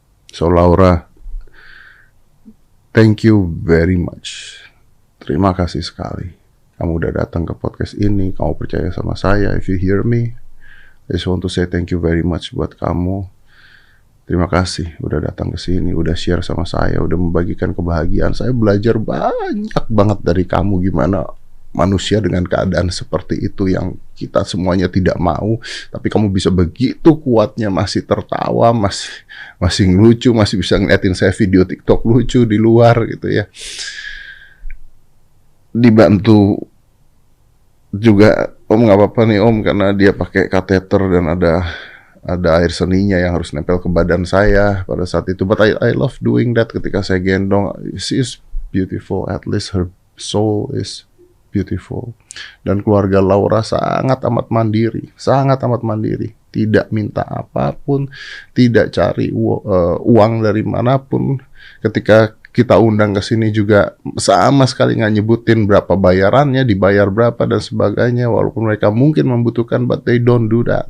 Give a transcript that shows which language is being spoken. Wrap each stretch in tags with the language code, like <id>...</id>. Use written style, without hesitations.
<en>So Laura, thank you very much.</en> <id>Terima kasih sekali. Kamu udah datang ke podcast ini, kamu percaya sama saya.</id> <en>If you hear me, I just want to say thank you very much</en> <id>buat kamu. Terima kasih udah datang ke sini, udah share sama saya, udah membagikan kebahagiaan. Saya belajar banyak banget dari kamu, gimana manusia dengan keadaan seperti itu yang kita semuanya tidak mau, tapi kamu bisa begitu kuatnya masih tertawa, masih ngelucu, masih bisa ngeliatin saya video TikTok lucu di luar gitu ya. Dibantu juga Om, nggak apa-apa nih Om, karena dia pakai kateter dan ada air seninya yang harus nempel ke badan saya pada saat itu.</id> <en>But I love doing that</en> <id>ketika saya gendong.</id> <en>She is beautiful, at least her soul is beautiful.</en> <id>Dan keluarga Laura sangat amat mandiri, tidak minta apapun, tidak cari uang dari manapun. Ketika kita undang ke sini juga sama sekali nggak nyebutin berapa bayarannya, dibayar berapa dan sebagainya. Walaupun mereka mungkin membutuhkan,</id> <en>but they don't do that.</en>